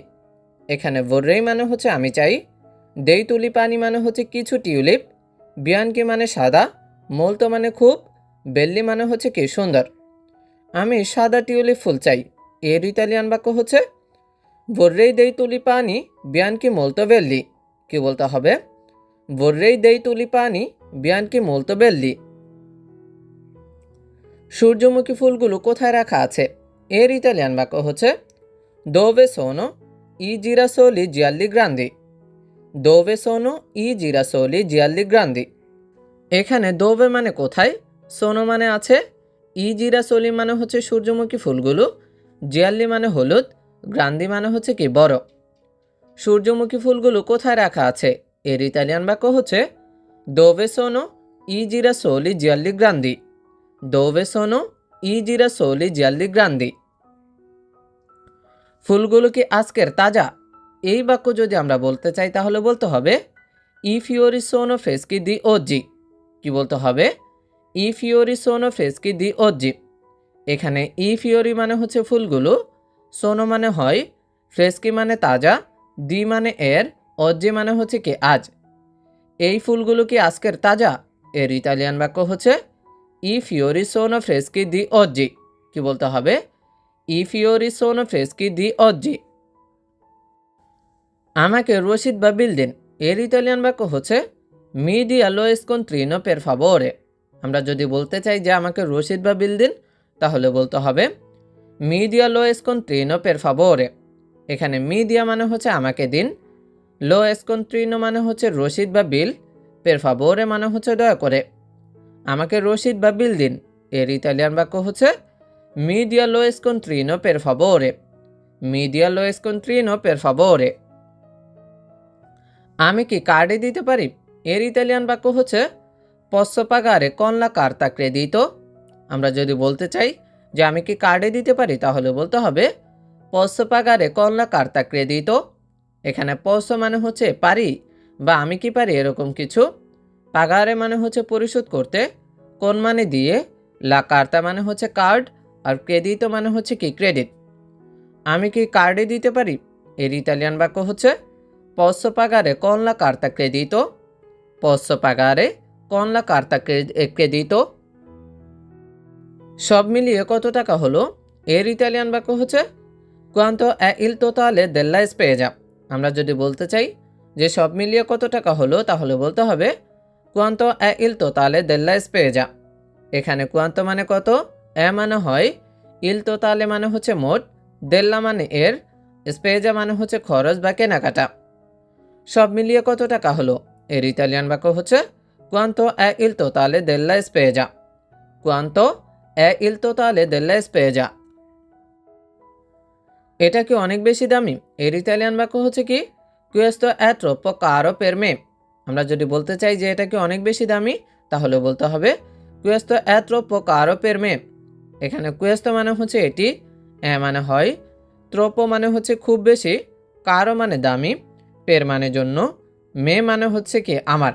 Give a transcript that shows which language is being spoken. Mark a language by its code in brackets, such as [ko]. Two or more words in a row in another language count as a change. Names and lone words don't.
[bn] এখানে vorrei মানে হচ্ছে আমি চাই, [it] dei tulipani [bn] মানে হচ্ছে কিছু টিউলিপ, bianchi মানে সাদা, molto মানে খুব, belli মানে হচ্ছে কি সুন্দর। আমি সাদা টিউলিপ ফুল চাই। এর ইতালিয়ান বাক্য হচ্ছে [it] vorrei dei tulipani bianchi molto belli। [bn] কি বলতে হবে? [it] vorrei dei tulipani bianchi molto belli। [bn] সূর্যমুখী ফুলগুলো কোথায় রাখা আছে? এর ইতালিয়ান বাক্য হচ্ছে [it] dove sono i girasoli gialli grandi। dove sono i girasoli gialli grandi। [bn] এখানে dove মানে কোথায়, sono মানে আছে, [it] i girasoli [bn] মানে হচ্ছে সূর্যমুখী ফুলগুলো, gialli মানে হলুদ, grandi মানে হচ্ছে কি বড়। সূর্যমুখী ফুলগুলো কোথায় রাখা আছে? এর ইতালিয়ান বাক্য হচ্ছে [it] dove sono i girasoli gialli grandi। dove sono i girasoli gialli grandi। [bn] ফুলগুলো কি আজকের তাজা? এই বাক্য যদি আমরা বলতে চাই তাহলে বলতে হবে [it] i fiori sono freschi di oggi। [bn] কি বলতে হবে? [it] i fiori sono freschi di oggi। [bn] এখানে [it] i fiori [bn] মানে হচ্ছে ফুলগুলো, sono মানে হয়, freschi মানে তাজা, di মানে এর, oggi মানে হচ্ছে কি আজ। এই ফুলগুলো কি আজকের তাজা? এর ইতালিয়ান বাক্য হচ্ছে [it] i fiori sono freschi di oggi। [bn] কি বলতে হবে? [it] i fiori sono freschi di oggi। [bn] আমাকে রসিদ বা বিল দিন। এর ইতালিয়ান বাক্য হচ্ছে [it] mi dia lo scontrino per favore। [bn] আমরা যদি বলতে চাই যে আমাকে রসিদ বা বিল দিন, তাহলে বলতে হবে [it] mi dia lo scontrino per favore। [bn] এখানে [it] mi dia [bn] মানে হচ্ছে আমাকে দিন, [it] lo scontrino [bn] মানে হচ্ছে রসিদ বা বিল, [it] per favore [bn] মানে হচ্ছে দয়া করে, আমাকে রসিদ বা বিল দিন। এর ইতালিয়ান বাক্য হচ্ছে [it] mi dia lo scontrino per favore, mi dia lo scontrino per favore. [bn] আমি কি কার্ডে দিতে পারি? এর ইতালিয়ান বাক্য হচ্ছে [it] posso pagare con la carta credito. [bn] আমরা যদি বলতে চাই যে আমি কি কার্ডে দিতে পারি, তাহলে বলতে হবে [it] posso pagare con la carta credito. [bn] এখানে পসো মানে হচ্ছে পারি বা আমি কি পারি এরকম কিছু, পাগারে মানে হচ্ছে পরিশোধ করতে, কোন মানে দিয়ে, [it] la carta [bn] মানে হচ্ছে কার্ড, আর ক্রেডিতো মানে হচ্ছে কি ক্রেডিট। আমি কি কার্ডে দিতে পারি? এর ইতালিয়ান বাক্য হচ্ছে [it] posso pagare con la carta credito, posso pagare con la carta credito। [bn] সব মিলিয়ে কত টাকা হলো? এর ইতালিয়ান বাক্য হচ্ছে [it] quanto è il totale della spesa। [bn] আমরা যদি বলতে চাই যে সব মিলিয়ে কত টাকা হলো, তাহলে বলতে হবে [it] quanto è il totale della spesa। [bn] এখানে quanto মানে কত, এ মানে হয়, [it] il totale [bn] মানে হচ্ছে মোট, della মানে এর, spesa মানে হচ্ছে খরচ বা কেনাকাটা। সব মিলিয়ে কত টাকা হলো? এর ইতালিয়ান বাক্য হচ্ছে [it] quanto è il totale della spesa, quanto è il totale della spesa। [bn] এটা কি অনেক বেশি দামি? এর ইতালিয়ান বাক্য হচ্ছে কি [it] questo è troppo caro per me। [bn] আমরা যদি বলতে চাই যে এটা কি অনেক বেশি দামি, তাহলে বলতে হবে [it] questo è troppo caro per me। [bn] এখানে questo মানে হচ্ছে এটি, এ মানে হয়, troppo মানে হচ্ছে খুব বেশি, caro মানে দামি, per মানে জন্য, me মানে হচ্ছে কি আমার।